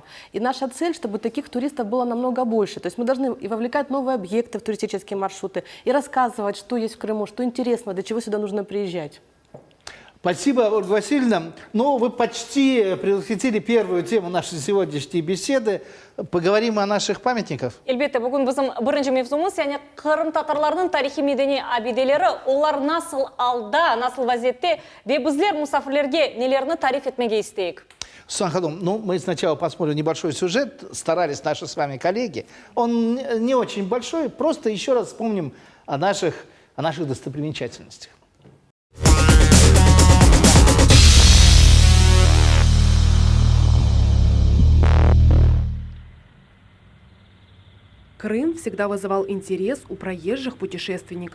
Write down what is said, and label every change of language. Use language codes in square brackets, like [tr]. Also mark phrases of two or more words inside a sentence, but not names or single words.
[ru] И наша цель, чтобы таких туристов было намного больше. То есть мы должны и вовлекать новые объекты в туристические маршруты, и рассказывать, что есть в Крыму, что интересно, для чего сюда нужно приезжать. Спасибо, Ольга Васильевна. Ну, вы почти предвосхитили первую тему нашей сегодняшней беседы. Поговорим о наших памятниках. [crh] Elbette, бүгін bizim birinci mevzumuz, yani Kırım Tatarlarının tarihi medeni abideleri, onlar nasıl alda, nasıl vaziyette ve bizler musafirlerge nelerini tarif etmege isteyik. [ru] Сусан Ханум, ну, мы сначала посмотрим небольшой сюжет, старались наши с вами коллеги. Он не очень большой, просто еще раз вспомним о наших достопримечательностях. Крым всегда вызывал интерес у проезжих путешественников.